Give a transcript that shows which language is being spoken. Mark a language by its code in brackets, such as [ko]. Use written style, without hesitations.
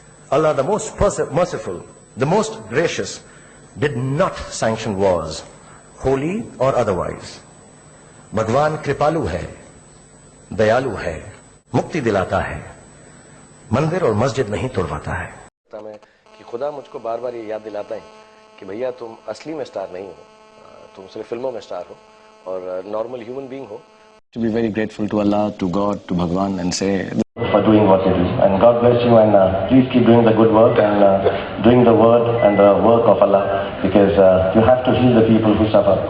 [en] Allah, the most merciful, the most gracious, did not sanction wars, holy or otherwise. [hi] भगवान कृपालु है, दयालु है, मुक्ति दिलाता है, मंदिर और मस्जिद नहीं तोड़वाता है। कि खुदा मुझको बार बार ये याद दिलाता है कि भैया तुम असली में स्टार नहीं हो, तुम सिर्फ फिल्मों में स्टार हो और [en] normal human being [hi] हो। [en] To be very grateful to Allah, to God, to Bhagwan, and say for doing what you do. And God bless you, and please keep doing the good work and doing the word and the work of Allah, because you have to heal the people who suffer.